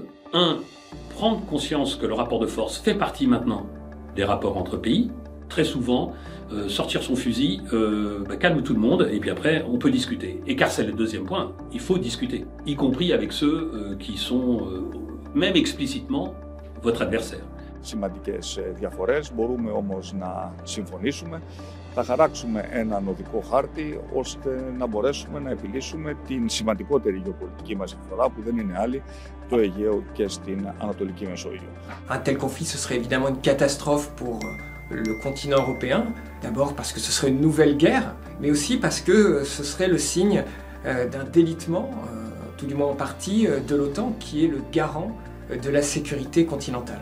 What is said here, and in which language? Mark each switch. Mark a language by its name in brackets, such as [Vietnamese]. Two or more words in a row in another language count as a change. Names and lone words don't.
[French] 1, prendre conscience que le rapport de force fait partie maintenant des rapports entre pays. Très souvent, sortir son fusil, calme tout le monde, et puis après, on peut discuter. Et car c'est le 2e point, il faut discuter, y compris avec ceux qui sont, même explicitement, votre adversaire. [Greek] Σημαντικές διαφορές, μπορούμε όμως να συμφωνήσουμε, θα χαράξουμε έναν οδικό χάρτη ώστε να μπορέσουμε να επιλύσουμε την σημαντικότερη γεωπολιτική μας διαφορά που δεν είναι άλλη, το Αιγαίο και στην Ανατολική Μεσόγειο. [French] Un tel conflit, ce serait évidemment une catastrophe pour le continent européen, d'abord parce que ce serait une nouvelle guerre, mais aussi parce que ce serait le signe d'un délitement, tout du moins en partie, de l'OTAN, qui est le garant de la sécurité continentale.